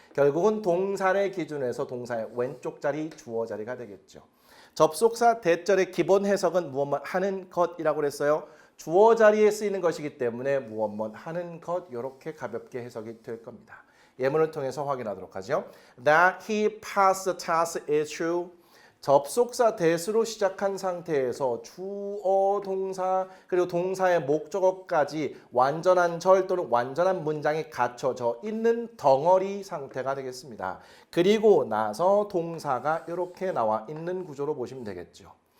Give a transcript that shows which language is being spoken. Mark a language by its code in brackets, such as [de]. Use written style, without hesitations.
[ko] 결국은 동사를 기준으로 동사의 왼쪽 자리 주어 자리가 되겠죠. 접속사 대절의 기본 해석은 무엇만 하는 것이라고 그랬어요. 주어 자리에 쓰이는 것이기 때문에 무엇만 하는 것 이렇게 가볍게 해석이 될 겁니다. 예문을 통해서 확인하도록 하죠. [en] That he passed the test is true. [ko] 접속사 대수로 시작한 상태에서 주어, 동사 그리고 동사의 목적어까지 완전한 절 또는 완전한 문장이 갖춰져 있는 덩어리 상태가 되겠습니다. 그리고 나서 동사가 이렇게 나와 있는 구조로 보시면 되겠죠.